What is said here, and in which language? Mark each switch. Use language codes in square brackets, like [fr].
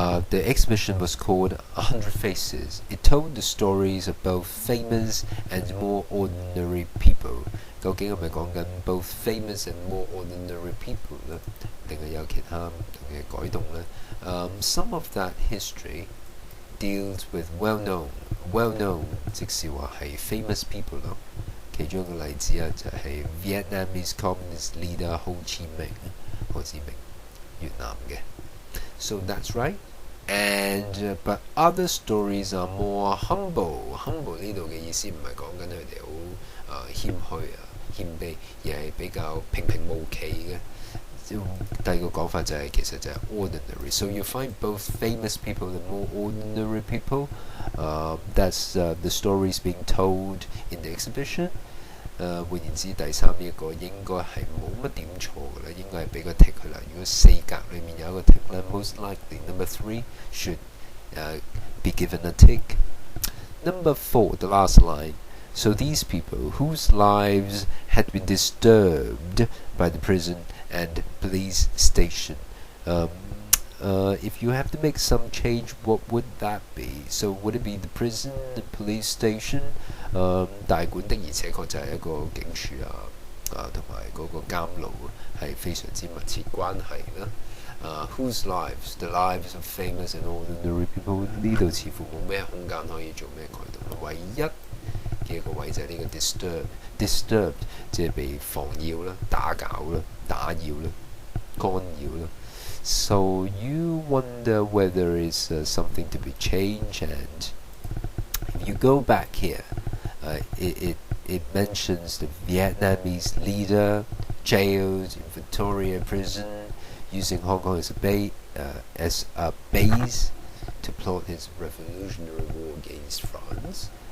[en] The exhibition was called 100 Faces. It told the stories of both famous and more ordinary people. [yue] 究竟係咪講緊 [en] both famous and more ordinary people [yue] 呢？定係有其他唔同嘅改動呢？ [en] Some of that history deals with well-known [yue] 即是話係 famous people 咯。其中一個例子啊，就係 Vietnamese Communist leader Ho Chi Minh， 何志明，越南嘅。 [en] So that's right. And but other stories are more humble. [yue] Humble 呢度嘅意思唔係講緊佢哋好謙虛啊、謙卑，而係比較平平無奇嘅。第二個講法就係其實就係 ordinary. [en] So you find both famous people and more ordinary people. That's the stories being told in the exhibition. [yue] 換言之，第三呢一個應該係冇乜點錯嘅啦，應該係俾個 tick 佢啦。如果四格裏面有一個 [en] tick 咧 most likely number 3 should be given a tick. Number 4, the last line. So these people whose lives had been disturbed by the prison and police station. If you have to make some change, what would that be? So would it be the prison, the police station? [yue] 大館的而且確就係一個警署同埋嗰個監牢係非常之密切關係啦。 [en] Whose lives? The lives of famous and ordinary people. [yue] 呢度似乎冇咩空間可以做咩改動。唯一嘅一個位就係呢個 disturbed， 即係被妨擾啦、打攪啦、打擾啦、干擾啦。 [en] So you wonder whether it's something to be changed, and if you go back here, it mentions the Vietnamese leader jailed in Victoria prison, using Hong Kong as a base to plot his revolutionary war against France.